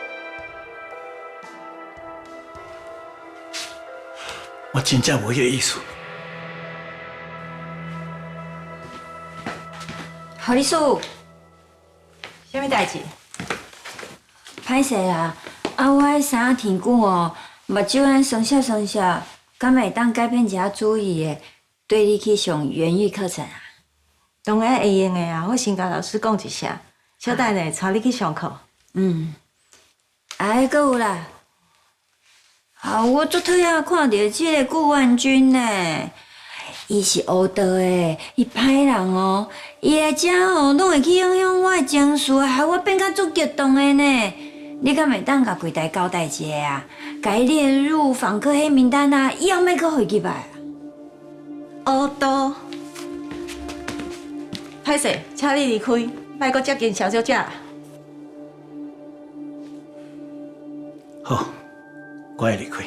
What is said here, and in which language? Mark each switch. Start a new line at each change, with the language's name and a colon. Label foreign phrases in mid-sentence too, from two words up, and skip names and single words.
Min Nan Chinese: 我真正無迄個意思。何律師，啥物代志？歹勢啦！啊，我迄三天久哦，目睭安酸澀酸澀，敢會當改變一下主意的，對你去上園藝課程啊？當然會用的啊！我先甲老師講一聲， 小等下帶你去上課。還有啦，我昨天啊看到這個顧萬軍呢，伊是黑道的，伊歹人哦，伊來遮哦，攏會去影響我的情緒，害我變甲足激動的呢。你敢袂當甲櫃台交代一下啊？甲伊列入訪客黑名單啊，以後袂閣回去吧。黑道，歹勢，請你離開，莫閣接近小姐姐。好，我會離開。